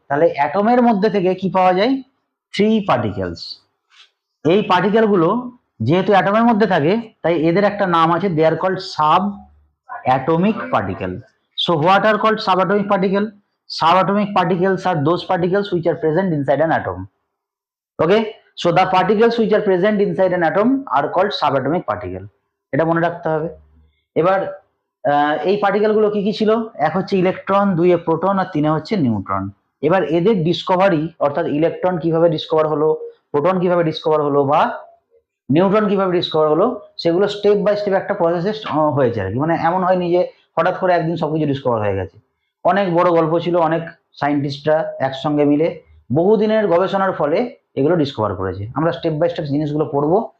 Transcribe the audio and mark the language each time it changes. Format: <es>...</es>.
<bn>তাহলে অ্যাটমের মধ্যে থেকে কি পাওয়া যায়? 3 পার্টিকেলস। এই পার্টিকেল গুলো যেহেতু অ্যাটমের মধ্যে থাকে তাই এদের একটা নাম আছে,</bn> <en>They are called subatomic particle. So what are called subatomic particle? Subatomic particles are those particles which are present inside an atom. Okay, so the particles which are present inside an atom are called subatomic particle.</en> <bn>এটা মনে রাখতে হবে। এবার এই particle গুলো কি কি ছিল? 1 হচ্ছে ইলেকট্রন, 2 প্রোটন আর 3 হচ্ছে নিউট্রন। এবার এদের ডিসকভারি, অর্থাৎ ইলেকট্রন কিভাবে ডিসকভার হলো, প্রোটন কিভাবে ডিসকভার হলো বা নিউট্রন কিভাবে ডিসকভার হলো, সেগুলো স্টেপ বাই স্টেপ একটা প্রসেসে হয়েছে আর কি। মানে এমন হয়নি যে হঠাৎ করে একদিন সবকিছু ডিসকভার হয়ে গেছে, অনেক বড় গল্প ছিল, অনেক সায়েন্টিস্টরা একসঙ্গে মিলে বহুদিনের গবেষণার ফলে এগুলো ডিসকভার করেছে। আমরা স্টেপ বাই স্টেপ জিনিসগুলো পড়বো,</bn>